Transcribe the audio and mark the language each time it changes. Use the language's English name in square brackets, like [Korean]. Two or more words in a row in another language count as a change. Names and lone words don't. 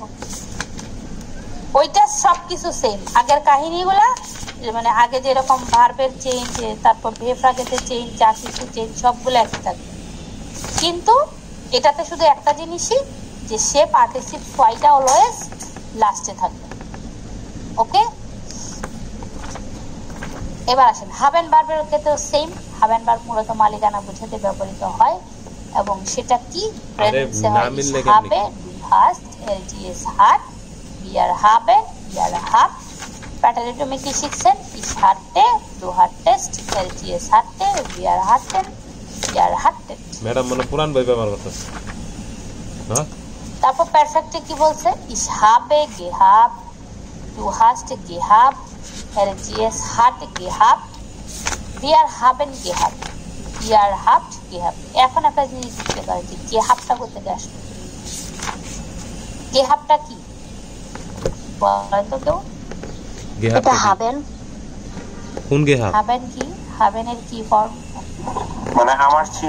[Bangla] ওইটা সবকিছু সেম, আগের কাহিনীগুলা মানে আগে যেরকম ভার্বের চেঞ্জ, তারপর ভেব রাগেতে চেঞ্জ, যা কিছু চেঞ্জ সবগুলো একই থাকবে, কিন্তু এটাতে শুধু একটা জিনিসই, যে সে [German] Partizip zwei [Bangla] অলওয়েজ লাস্টে থাকবে। ওকে, এবার আসেন হাভেন ভার্বের ক্ষেত্রে সেম। হাভেন ভার্ব মূলত মালিকানা বোঝাতে ব্যবহৃত হয়, এবং সেটা কি? প্রেজেন্সে হয় [German] habe, du hast, LGS hat, wir haben, wir habt। [Bangla] প্যাটার্নিজমে কি শিখছেন? [German] ich hatte, du hattest, LGS hatte, wir hatten, wir hattet। [Bangla] ম্যাডাম মনে পুরান বই ব্যবহার করতেছে। হ্যাঁ, তারপর পারফেক্টে কি বলছে? [German] ich habe gehabt, du hast gehabt, LGS hat gehabt, wir haben gehabt। ihr habt gehabt. [Bangla] এখন একটা জিনিস বুঝতে পারি যে গেহাফটটা করতে আসবে, গেহাফটটা কি বলতো কেউ? এটা হাবেন। কোন গেহাফট? হাবেন কি? হাবেনের কি ফর্ম? মানে আমার ছিল,